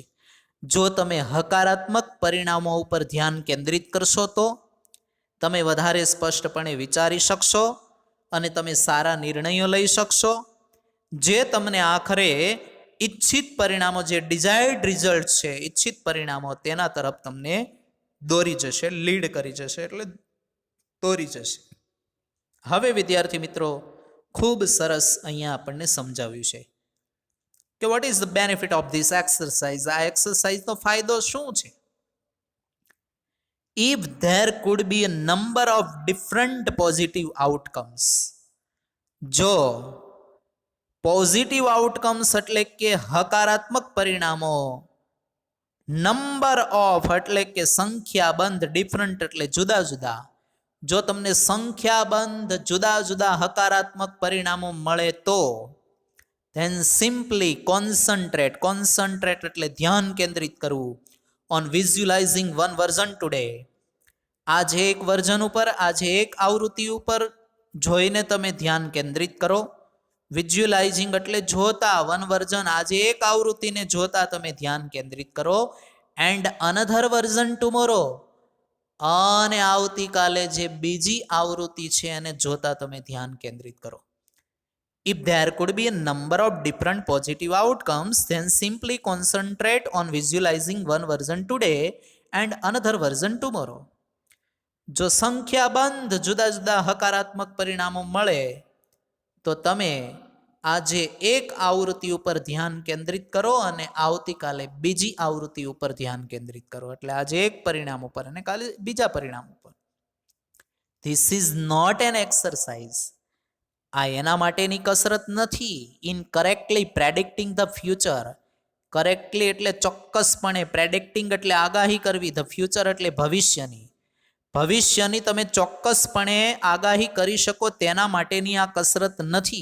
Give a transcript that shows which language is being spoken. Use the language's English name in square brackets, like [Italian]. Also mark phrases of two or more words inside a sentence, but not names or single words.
[Gujarati] જો તમે હકારાત્મક પરિણામો ઉપર ધ્યાન કેન્દ્રિત કરશો તો તમે વધારે સ્પષ્ટપણે વિચારી શકશો અને તમે સારા નિર્ણયો લઈ શકશો, જે તમને આખરે ઈચ્છિત પરિણામો, જે [English] desired result [Gujarati] છે, ઈચ્છિત પરિણામો, તેના તરફ તમને દોરી જશે, લીડ કરી જશે, એટલે દોરી જશે. હવે વિદ્યાર્થી મિત્રો, ખૂબ સરસ અહીંયા આપણને સમજાવ્યું છે કે [English] what is the benefit of this exercise. [Gujarati] આ એક્સરસાઇઝનો ફાયદો શું છે? [English] If there could be a number of different positive outcomes, [Gujarati] જો [English] positive outcomes [Gujarati] એટલે કે હકારાત્મક પરિણામો, [English] number of [Gujarati] એટલે કે સંખ્યાબંધ, ડિફરન્ટ એટલે જુદા જુદા, જો તમને સંખ્યાબંધ જુદા જુદા હકારાત્મક પરિણામો મળે તો [English] then simply concentrate [Gujarati] એટલે ધ્યાન કેન્દ્રિત કરવું, [English] on visualizing one version today. [Gujarati] આજે એક વર્ઝન ઉપર, આજે એક આવૃત્તિ ઉપર જોઈને તમે ધ્યાન કેન્દ્રિત કરો. વિઝ્યુલાઇઝિંગ એટલે જોતા, [English] one version [Gujarati] આજે એક આવૃત્તિને જોતા તમે ધ્યાન કેન્દ્રિત કરો. [English] and another version tomorrow, [Gujarati] અને આવતીકાલે જે બીજી આવૃત્તિ છે એને જોતા તમે ધ્યાન કેન્દ્રિત કરો. [English] If there could be a number of different positive outcomes, then simply concentrate on visualizing one version today and another version tomorrow. [Gujarati] જો સંખ્યાબંધ જુદા જુદા હકારાત્મક પરિણામો મળે તો તમે આજે એક આવૃત્તિ ઉપર ધ્યાન કેન્દ્રિત કરો અને આવતીકાલે બીજી આવૃત્તિ ઉપર ધ્યાન કેન્દ્રિત કરો. એટલે આજે એક પરિણામ ઉપર અને કાલે બીજા પરિણામ ઉપર. [English] This is not an exercise. [Gujarati] આ એના માટેની કસરત નથી. [English] in correctly predicting the future. [Gujarati] કરેક્ટલી એટલે ચોક્કસપણે, પ્રેડિક્ટિંગ એટલે આગાહી કરવી, [English] the future [Gujarati] એટલે ભવિષ્યની. ભવિષ્યની તમે ચોક્કસપણે આગાહી કરી શકો તેના માટેની આ કસરત નથી.